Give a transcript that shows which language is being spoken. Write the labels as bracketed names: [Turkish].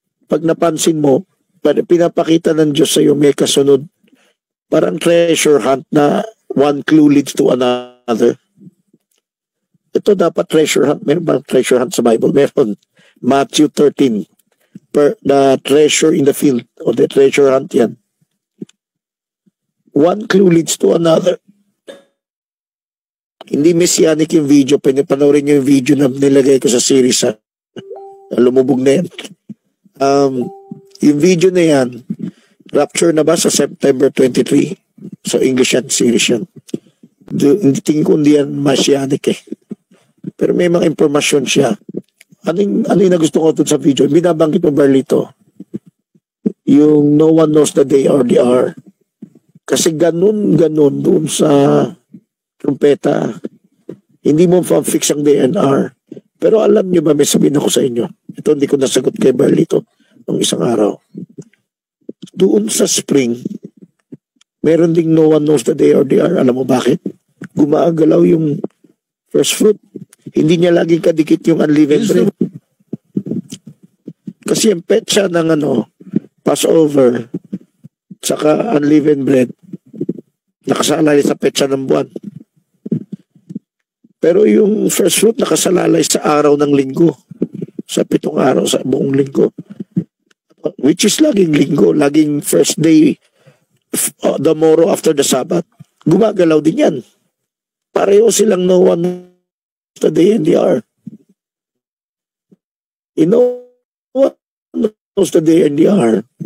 [Filipino] Pag napansin mo, pinapakita ng Diyos sa iyo may kasunod. [English] Parang treasure hunt na one clue leads to another. [Filipino] Ito dapat treasure hunt. Meron ba treasure hunt sa Bible? Meron. Matthew 13. [English] The treasure in the field. O the treasure hunt yan. One clue leads to another. [Filipino] Hindi messianic yung video. Panoorin nyo yung video na nilagay ko sa series. Lumubog na yan. Yung video na yan, rapture na ba sa September 23? So English yan, series yan. Hindi tingin ko hindi yan messianic eh. Pero may mga informasyon siya. Ano yung nagusto ko dun sa video? Binabanggit mo Barlito. Yung [English] no one knows the day or the hour. [Filipino] Kasi ganun dun sa trumpeta. Hindi mo fix ang day and hour. Pero alam nyo ba, may sabihin ako sa inyo. Ito hindi ko nasagot kay Barlito nung isang araw. Doon sa spring, meron ding [English] no one knows the day or the hour. [Filipino] Alam mo bakit? Gumagalaw yung first fruit. Hindi niya laging kadikit yung unleavened bread. Kasi yung petsa ng Passover, saka unleavened bread, nakasalalay sa petsa ng buwan. Pero yung first fruit nakasalalay sa araw ng linggo. Sa 7 araw, sa buong linggo. [English] Which is [Filipino] laging linggo, laging [English] first day, the morrow after the Sabbath. [Filipino] Gumagalaw din yan. Pareho silang [English] no one the day and the hour. You know what knows the day and the hour?